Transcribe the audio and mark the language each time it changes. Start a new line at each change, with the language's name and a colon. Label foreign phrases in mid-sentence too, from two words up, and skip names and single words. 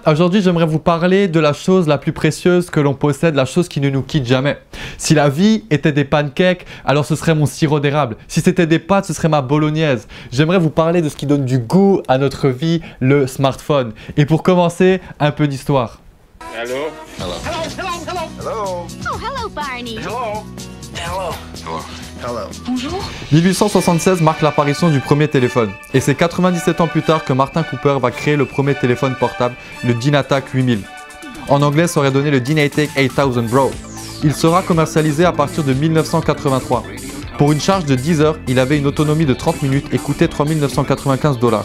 French: Aujourd'hui, j'aimerais vous parler de la chose la plus précieuse que l'on possède, la chose qui ne nous quitte jamais. Si la vie était des pancakes, alors ce serait mon sirop d'érable. Si c'était des pâtes, ce serait ma bolognaise. J'aimerais vous parler de ce qui donne du goût à notre vie, le smartphone. Et pour commencer, un peu d'histoire.
English: Hello. Hello. Hello. Hello. Hello. Oh, hello, Barney. Hello. Hello. Hello. Hello.
French: Bonjour. 1876 marque l'apparition du premier téléphone. Et c'est 97 ans plus tard que Martin Cooper va créer le premier téléphone portable, le Dynatac 8000. En anglais, ça aurait donné le Dynatac 8000 Bro. Il sera commercialisé à partir de 1983. Pour une charge de 10 heures, il avait une autonomie de 30 minutes et coûtait 3 995 $.